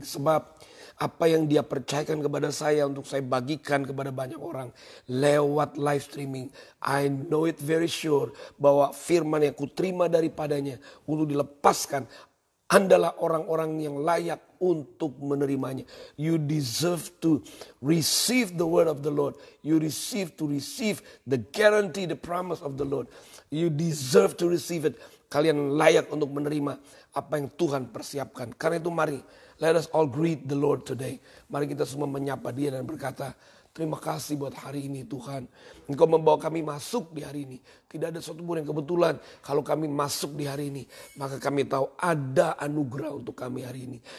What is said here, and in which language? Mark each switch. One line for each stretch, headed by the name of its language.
Indonesian: Sebab apa yang Dia percayakan kepada saya untuk saya bagikan kepada banyak orang lewat live streaming.
English: I know it very sure
Indonesian: bahwa firman yang kuterima daripadanya untuk dilepaskan, Andalah orang-orang yang layak untuk menerimanya.
English: You deserve to receive the word of the Lord. You receive the guarantee, the promise of the Lord. You deserve to receive it.
Indonesian: Kalian layak untuk menerima apa yang Tuhan persiapkan. Karena itu mari,
English: let us all greet the Lord today.
Indonesian: Mari kita semua menyapa Dia dan berkata, terima kasih buat hari ini Tuhan. Engkau membawa kami masuk di hari ini. Tidak ada satupun yang kebetulan. Kalau kami masuk di hari ini, maka kami tahu ada anugerah untuk kami hari ini.